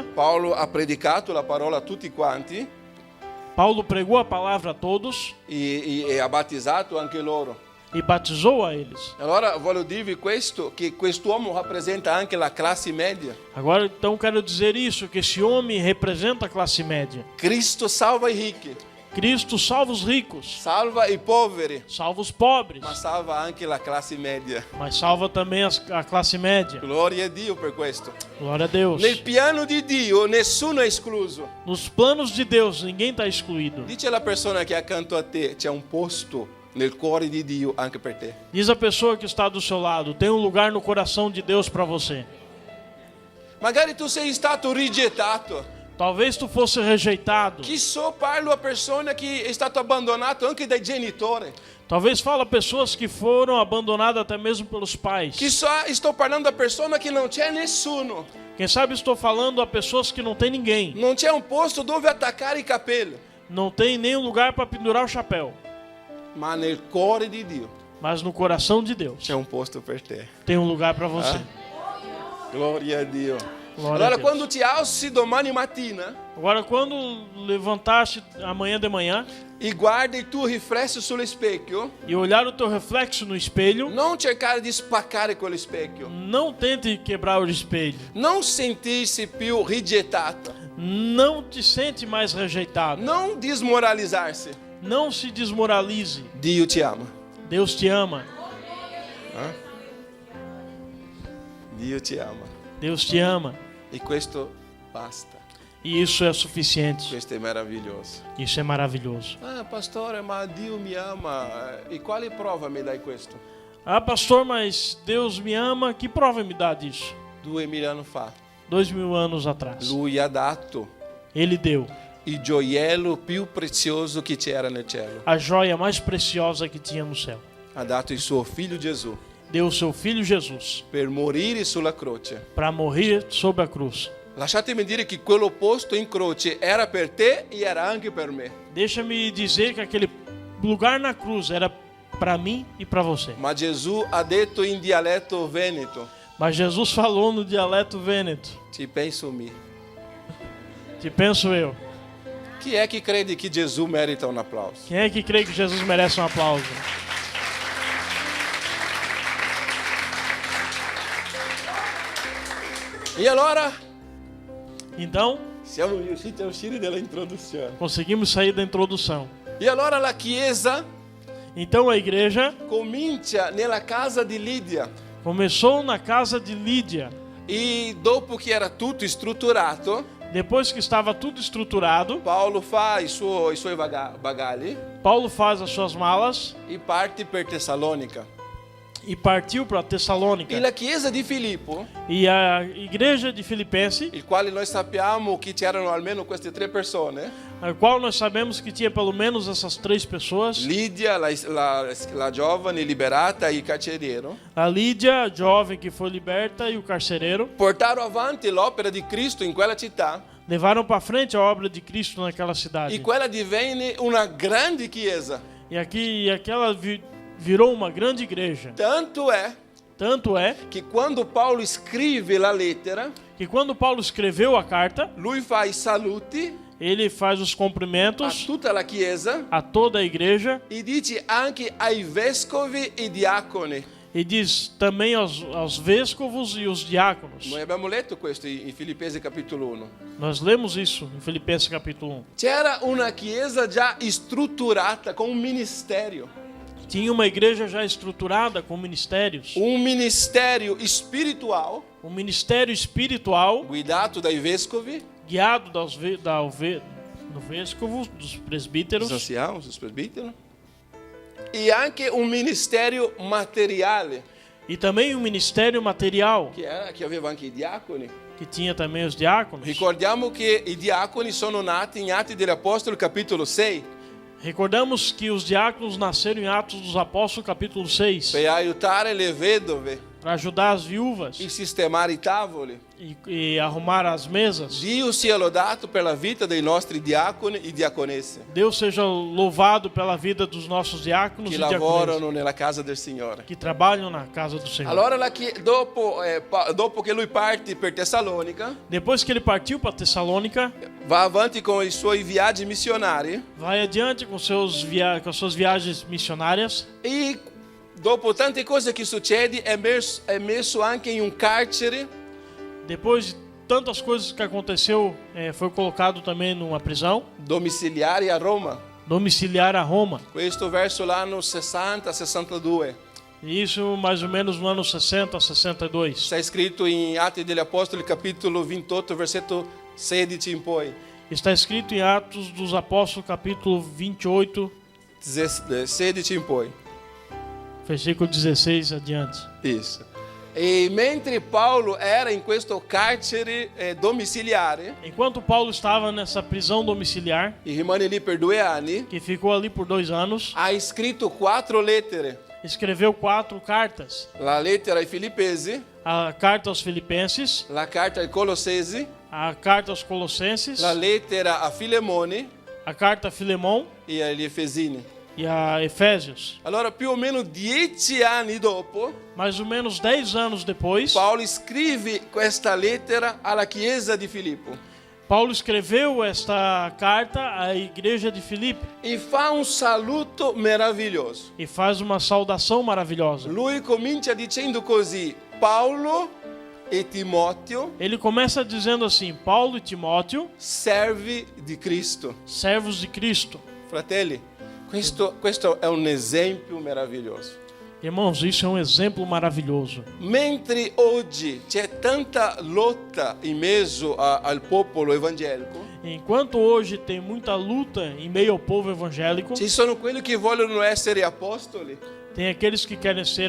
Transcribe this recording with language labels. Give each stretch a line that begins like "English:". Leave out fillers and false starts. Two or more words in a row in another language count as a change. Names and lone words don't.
Italian: Paolo ha predicato la parola a tutti quanti
Portuguese: Paulo pregou a palavra a todos
Italian: e ha battezzato anche loro.
Portuguese: e batizou a eles.
Italian: Allora voglio dirvi questo, che quest'uomo rappresenta anche la classe media.
Portuguese: Agora, então, quero dizer isso, que esse homem representa a classe média.
Italian: Cristo salva i ricchi,
Portuguese: Cristo salva os ricos,
Italian: salva i poveri,
Portuguese: salva os pobres,
Italian: ma salva anche la classe media.
Portuguese: mas salva também a classe média.
Italian: Gloria a Dio per questo.
Portuguese: Glória a Deus.
Italian: Nel piano di Dio nessuno è escluso.
Portuguese: Nos planos de Deus, ninguém está excluído.
Italian: Dice alla persona che è accanto a te, c'è un posto nel cuore di Dio anche per te.
Portuguese: Diz a pessoa que está do seu lado, tem um lugar no coração de Deus para você.
Italian: Magari tu sei stato rigettato.
Portuguese: Talvez tu fosse rejeitado.
Italian: Chi so parlo a persone che è stato abbandonato anche dai genitori.
Portuguese: Talvez fala pessoas que foram abandonadas até mesmo pelos pais.
Italian: Chi so, sto parlando a persone che non c'è nessuno.
Portuguese: Quem sabe estou falando a pessoas que não tem ninguém.
Italian: Non c'è un posto dove attaccare i capelli.
Portuguese: Não tem nenhum lugar para pendurar o chapéu.
Italian: Ma nel cuore di Dio
Portuguese: Mas no coração de Deus
Italian: c'è un posto per te.
Portuguese: tem um lugar para você.
Italian: Gloria a Dio.
Portuguese: Glória a
Italian: Allora
Portuguese: Deus.
Italian: quando ti alzi domani mattina
Portuguese: Agora, quando levantaste amanhã de manhã
Italian: e guardi il tuo riflesso sullo specchio,
Portuguese: e olhar o teu reflexo no espelho,
Italian: non cercare di spaccare quello specchio.
Portuguese: não tente quebrar o espelho.
Italian: Non sentirsi più rigettato.
Portuguese: Não te sente mais rejeitado.
Italian: Non dismoralizzarsi.
Portuguese: Não se desmoralize.
Italian: Dio ti ama.
Portuguese: Deus te ama.
Italian: Dio ti ama.
Portuguese: Deus te ama.
Italian: E questo basta.
Portuguese: E isso é suficiente.
Italian: Questo è meraviglioso.
Portuguese: Isso é maravilhoso.
Italian: Ah, pastore, ma Dio mi ama. E quale prova mi dai questo?
Portuguese: Ah, pastor, mas Deus me ama. Que prova me dá disso?
Italian: 2000 anni fa
Portuguese: 2000 anos atrás.
Italian: lui ha dato
Portuguese: Ele deu
Italian: il gioiello più prezioso che c'era nel cielo.
Portuguese: a joia mais preciosa que tinha no céu.
Italian: ha dato il suo figlio Gesù
Portuguese: deu o seu filho Jesus
Italian: per morire sulla croce.
Portuguese: para morrer sobre a cruz.
Italian: Lasciatemi dire che quello posto in croce era per te e era anche per me.
Portuguese: Deixa-me dizer que aquele lugar na cruz era para mim e para você.
Italian: Ma Gesù ha detto in dialetto veneto,
Portuguese: Mas Jesus falou no dialeto vêneto.
Venetian: ci penso me.
Portuguese: Te penso eu.
Italian: Chi è che crede che Gesù merita un applauso?
Portuguese: Quem é que crê que Jesus merece um aplauso?
Italian: E allora
Portuguese: Então,
Italian: siamo riusciti a uscire dalla introduzione.
Portuguese: conseguimos sair da introdução.
Italian: E allora la chiesa
Portuguese: Então a igreja
Italian: comincia nella casa di Lidia.
Portuguese: começou na casa de Lídia.
Italian: E dopo che era tutto strutturato,
Portuguese: Depois que estava tudo estruturado,
Italian: Paolo fa i suoi bagagli
Portuguese: Paulo faz as suas malas
Italian: e parte per Tessalonica.
Portuguese: e partiu para Tessalônica.
Italian: E la chiesa di Filippo,
Portuguese: E a igreja de Filipense,
Italian: il quale noi sappiamo che c'erano almeno queste 3 persone,
Portuguese: a qual nós sabemos que tinha pelo menos essas 3 pessoas:
Italian: Lidia, la giovane liberata e il carceriero,
Portuguese: a Lídia, a jovem que foi liberta, e o carcereiro,
Italian: portarono avanti l'opera di Cristo in quella città
Portuguese: levaram para frente a obra de Cristo naquela cidade.
Italian: e quella divenne una grande chiesa.
Portuguese: E aquela virou uma grande igreja.
Italian: Tanto è
Portuguese: Tanto é
Italian: che quando Paolo scrive la lettera,
Portuguese: que quando Paulo escreveu a carta,
Italian: lui fa i saluti
Portuguese: ele faz os a cumprimentos
Italian: tutta la chiesa
Portuguese: a toda a igreja
Italian: e dice anche ai vescovi e diaconi.
Portuguese: e diz também aos vescovos e os diáconos.
Italian: Noi abbiamo letto questo in Filippesi capitolo 1.
Portuguese: Nós lemos isso em Filipenses capítulo 1.
Italian: C'era una chiesa già strutturata con un ministero.
Portuguese: Tinha uma igreja já estruturada com ministérios.
Italian: Un ministero spiritual
Portuguese: Um ministério espiritual
Italian: guidato dai vescovi,
Portuguese: guiado do vescovo, dos presbíteros, os presbíteri,
Italian: e anche un ministero materiale
Portuguese: e também um ministério material,
Italian: che aveva anche i diaconi.
Portuguese: que tinha também os diáconos.
Italian: Ricordiamo che i diaconi sono nati in Atti degli Apostoli capitolo 6
Portuguese: Recordamos que os diáconos nasceram em Atos dos Apóstolos, capítulo 6,
Italian: per aiutare le vedove
Portuguese: para ajudar as viúvas
Italian: e sistemare i tavoli.
Portuguese: e arrumar as mesas.
Italian: Dio sia lodato per la vita dei nostri diaconi e diaconesse
Portuguese: Deus seja louvado pela vida dos nossos diáconos
Italian: che
Portuguese: e diaconesas
Italian: lavorano nella casa del Signore.
Portuguese: que trabalham na casa do Senhor.
Italian: Allora dopo che lui parte per Tessalonica,
Portuguese: Depois que ele partiu para Tessalônica,
Italian: va avanti con i suoi viaggi missionari
Portuguese: vai adiante com com suas viagens missionárias.
Italian: e dopo tante cose che succede è messo anche in un carcere
Portuguese: Depois de tantas coisas que aconteceu, foi colocado também numa prisão
Italian: domiciliare a Roma.
Portuguese: domiciliar a Roma.
Italian: Questo verso l'anno 60-62.
Portuguese: E isso mais ou menos no ano 60, 62.
Italian: Está scritto in Atti degli Apostoli capitolo 28 versetto 16 in poi.
Portuguese: Está escrito em Atos dos Apóstolos, capítulo 28,
Italian: 16 in poi.
Portuguese: versículo 16 adiante. Isso.
Italian: E mentre Paolo era in questo carcere domiciliare
Portuguese: Enquanto Paulo estava nessa prisão domiciliar,
Italian: e rimane lì per 2 anni,
Portuguese: que ficou ali por 2 anos,
Italian: ha scritto 4 lettere.
Portuguese: escreveu 4 cartas.
Italian: La lettera ai Filippesi,
Portuguese: A carta aos Filipenses,
Italian: la carta ai Colossesi,
Portuguese: a carta aos Colossenses,
Italian: la lettera a Filemone
Portuguese: a carta a Filemão
Italian: e agli Efesini.
Portuguese: e a Efésios.
Italian: Allora più o meno 10 anni dopo,
Portuguese: Mais ou menos 10 anos depois,
Italian: Paolo scrive questa lettera alla chiesa di Filippo
Portuguese: Paulo escreveu esta carta à igreja de Filipe
Italian: e fa un saluto meraviglioso.
Portuguese: e faz uma saudação maravilhosa.
Italian: Lui comincia dicendo così: Paolo e Timoteo,
Portuguese: Ele começa dizendo assim: Paulo e Timóteo,
Italian: servi di Cristo.
Portuguese: servos de Cristo.
Italian: Fratelli, questo è un esempio meraviglioso.
Portuguese: Irmãos, isso é um exemplo maravilhoso.
Italian: Mentre oggi c'è tanta lotta in mezzo al popolo evangelico,
Portuguese: Enquanto hoje tem muita luta em meio ao povo evangélico,
Italian: ci sono quelli che vogliono essere apostoli,
Portuguese: Tem aqueles que querem ser